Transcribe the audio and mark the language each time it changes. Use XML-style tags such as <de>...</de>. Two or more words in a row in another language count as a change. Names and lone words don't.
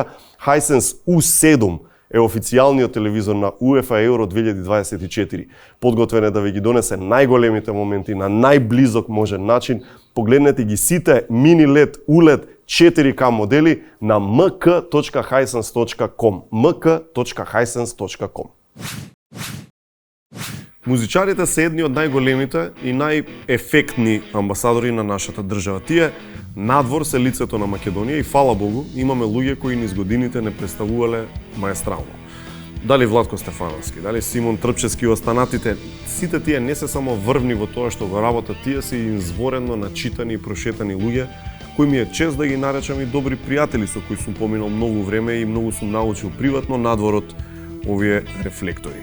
<mk>Hisense U7 е официјалниот телевизор на UEFA Euro 2024. Подготвен е да ви ги донесе најголемите моменти на најблизок можен начин. Погледнете ги сите мини LED ULED 4K модели на mk.hisense.com. mk.hisense.com. Музичарите се едни од најголемите и најефектни амбасадори на нашата држава. Тие надвор се лицето на Македонија и фала Богу, имаме луѓе кои низ годините не представувале маестрално. Дали Владко Стефановски, дали Симон Трпчевски и останатите, сите тие не се само врвни во тоа што го работат, тие се и изворено начитани и прошетани луѓе, кои ми е чест да ги наречам и добри пријатели со кои сум поминал многу време и многу сум научил приватно надвор од овие рефлектори.</mk>